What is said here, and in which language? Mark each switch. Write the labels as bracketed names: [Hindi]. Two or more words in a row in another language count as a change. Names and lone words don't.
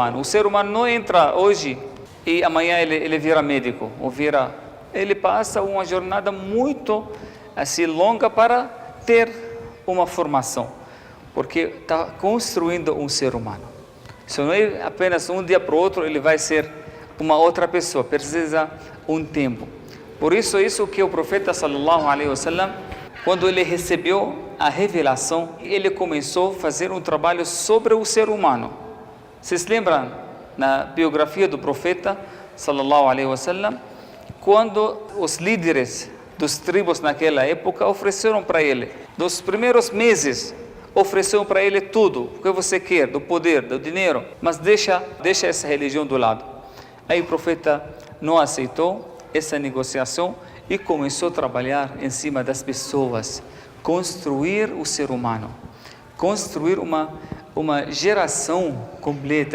[Portuguese] O ser humano não entra hoje e amanhã ele vira médico, ele passa uma jornada muito assim longa para ter uma formação, porque está construindo um ser humano. Isso não é apenas um dia para o outro ele vai ser uma outra pessoa, precisa um tempo. Por isso que o profeta [Arabic] صلى الله عليه وسلم, [Portuguese] quando ele recebeu a revelação, ele começou a fazer um trabalho sobre o ser humano. Vocês lembram na biografia do profeta [Arabic] صلى الله عليه وسلم, [Portuguese] quando os líderes dos tribos naquela época ofereceram para ele, dos primeiros meses, ofereceram para ele tudo o que você quer, do poder, do dinheiro, mas deixa essa religião do lado. Aí o profeta não aceitou essa negociação e começou a trabalhar em cima das pessoas, construir o ser humano, construir uma geração completa.